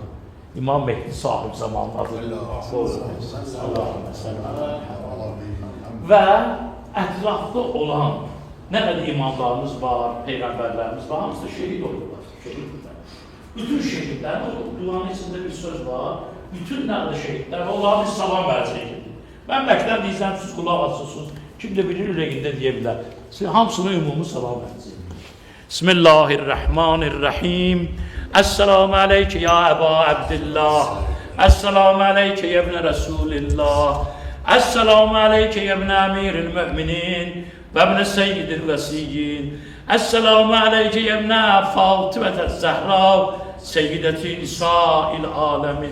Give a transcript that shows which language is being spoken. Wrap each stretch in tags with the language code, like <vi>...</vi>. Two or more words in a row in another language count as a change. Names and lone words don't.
<az>İmam Mehdi sahib zamanın adıdır. Və ətrafda olan nə qədər imamlarımız var, peyğəmbərlərimiz var, hamısı da şehid olurlar. Bütün şehidlərin duanın içində bir söz var, bütün nədə şehidlər və onlara bir salam verəcək. Mən bəkdən deyəcəm, siz qulaq asılsınız, kim də bilir, ürəyində deyə bilər. Hamısına ümumi salam verəcək.</az> <ar>بسم الله الرحمن الرحيم. السلام عليك يا أبا عبد الله. السلام عليك يا ابن رسول الله. السلام عليك يا ابن أمير المؤمنين وابن سيد الوصيين. السلام عليك يا ابن فاطمة الزهراء سيدة نساء العالمين.</ar>